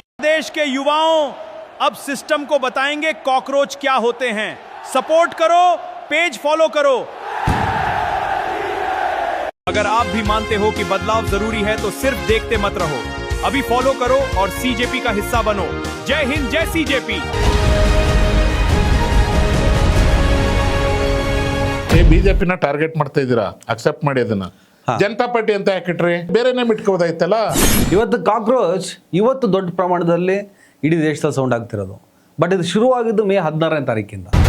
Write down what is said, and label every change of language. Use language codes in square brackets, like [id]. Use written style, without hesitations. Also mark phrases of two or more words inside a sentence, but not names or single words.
[hi] देश के युवाओं अब सिस्टम को बताएंगे कॉकरोच क्या होते हैं। सपोर्ट करो, पेज फॉलो करो। अगर आप भी मानते हो कि बदलाव जरूरी है तो सिर्फ देखते मत रहो, अभी फॉलो करो और सीजेपी का हिस्सा बनो। जय हिंद, जय सीजेपी। [kn] ಬಿಜೆಪಿನ ಟಾರ್ಗೆಟ್ ಮಾಡ್ತಾ ಇದ್ದೀರಾ, ಅಕ್ಸೆಪ್ಟ್ ಮಾಡಿ ಅದನ್ನ. ಜನತಾ ಪಾರ್ಟಿ ಅಂತ ಯಾಕಿಟ್ರಿ? ಬೇರೆನೇ ಬಿಟ್ಕೋದಾಯ್ತಲ್ಲ. ಇವತ್ತು ಕಾಕ್ರೋಚ್ ಇವತ್ತು ದೊಡ್ಡ ಪ್ರಮಾಣದಲ್ಲಿ ಇಡೀ ದೇಶದಲ್ಲಿ ಸೌಂಡ್ ಆಗ್ತಿರೋದು. ಬಟ್ ಇದು ಶುರುವಾಗಿದ್ದು ಮೇ 16ನೇ ತಾರೀಕಿಂದ.